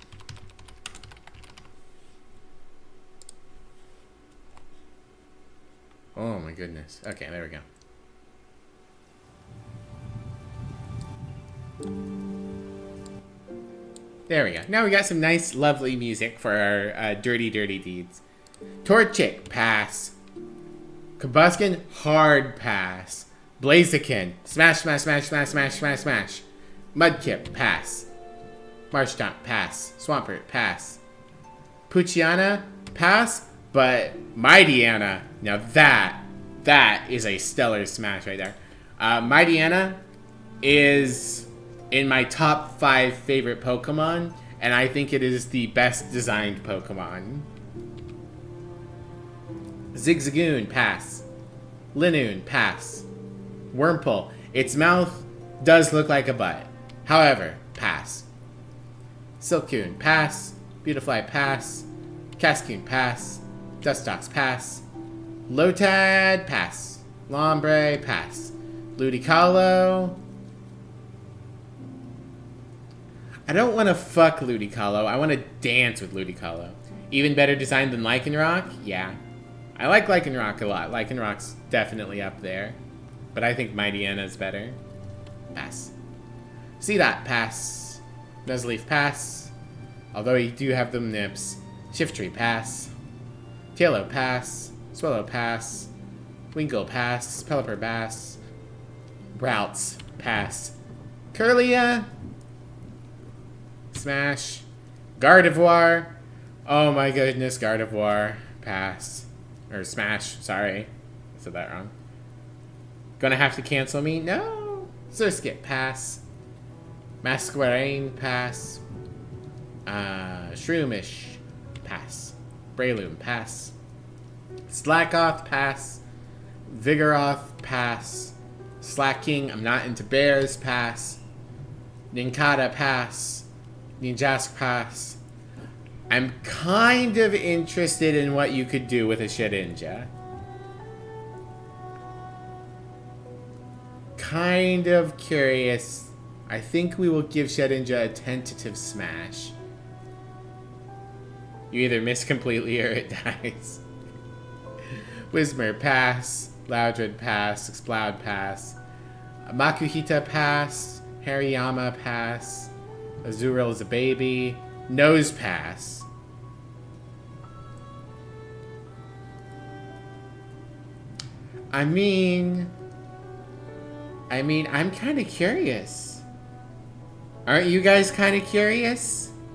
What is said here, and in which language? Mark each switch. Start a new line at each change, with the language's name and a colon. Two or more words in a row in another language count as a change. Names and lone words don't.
English: Oh my goodness. Okay, there we go. There we go. Now we got some nice, lovely music for our dirty, dirty deeds. Torchic, pass. Combuskin, hard pass. Blaziken. Smash, smash, smash, smash, smash, smash, smash. Mudkip. Pass. Marshtomp. Pass. Swampert. Pass. Poochyena. Pass. But Mightyena. Now that is a stellar smash right there. Mightyena is in my top 5 favorite Pokemon, and I think it is the best designed Pokemon. Zigzagoon, pass. Linoon, pass. Wurmple, its mouth does look like a butt. However, pass. Silcoon, pass. Beautifly, pass. Cascoon, pass. Dustox, pass. Lotad, pass. Lombre, pass. Ludicolo. I don't want to fuck Ludicolo. I want to dance with Ludicolo. Even better designed than Lycanroc? Yeah. I like Lycanroc a lot. Lycanroc's definitely up there. But I think Mightyena's better. Pass. Seedot, pass. Nuzleaf, pass. Although you do have them nips. Shiftry, pass. Tailo, pass. Swallow, pass. Winkle, pass. Pelipper, pass. Brouts, pass. Curlia, smash. Gardevoir. Oh my goodness, Gardevoir. Pass. Or smash, sorry. I said that wrong. Gonna have to cancel me? No. Surskit, pass. Masquerain, pass. Shroomish, pass. Breloom, pass. Slackoth, pass. Vigoroth, pass. Slacking, I'm not into bears, pass. Nincada, pass. Ninjask, pass. I'm kind of interested in what you could do with a Shedinja. Kind of curious. I think we will give Shedinja a tentative smash. You either miss completely or it dies. Whismur, pass. Loudred, pass. Exploud, pass. Makuhita, pass. Hariyama, pass. Azurill is a baby. Nose, pass. I mean, I'm kind of curious. Aren't you guys kind of curious?